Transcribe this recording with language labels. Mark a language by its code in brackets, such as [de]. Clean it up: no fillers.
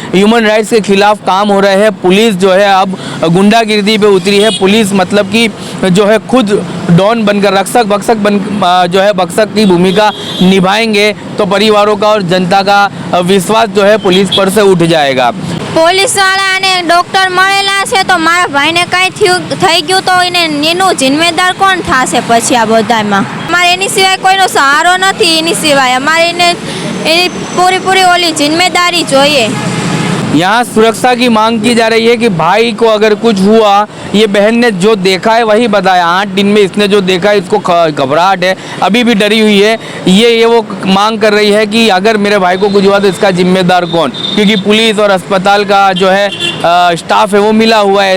[hi] Human rights के खिलाफ काम हो रहे हैं। पुलिस जो है अब गुंडागिर्दी पे उतरी है। पुलिस मतलब कि जो है खुद डॉन बनकर रक्षक भक्षक बन जो है भक्षक की भूमिका निभाएंगे तो परिवारों का और जनता का विश्वास जो है पुलिस पर से उठ जाएगा। [gu] પોલીસ વાળાને ડોક્ટર મળેલા છે તો મારા ભાઈને કાંઈ થઈ ગયું તો એનું જિમ્મેદાર કોણ થશે પછી આ બધામાં? અમારે એની સિવાય કોઈનો સહારો નથી, એની સિવાય અમારે એની પૂરી ઓલી જિમ્મેદારી જોઈએ। [hi] यहाँ सुरक्षा की मांग की जा रही है कि भाई को अगर कुछ हुआ, ये बहन ने जो देखा है वही बताया। 8 दिन में इसने जो देखा है इसको घबराहट है, अभी भी डरी हुई है। ये वो मांग कर रही है कि अगर मेरे भाई को कुछ हुआ तो इसका जिम्मेदार कौन, क्योंकि पुलिस और अस्पताल का जो है स्टाफ है वो मिला हुआ है।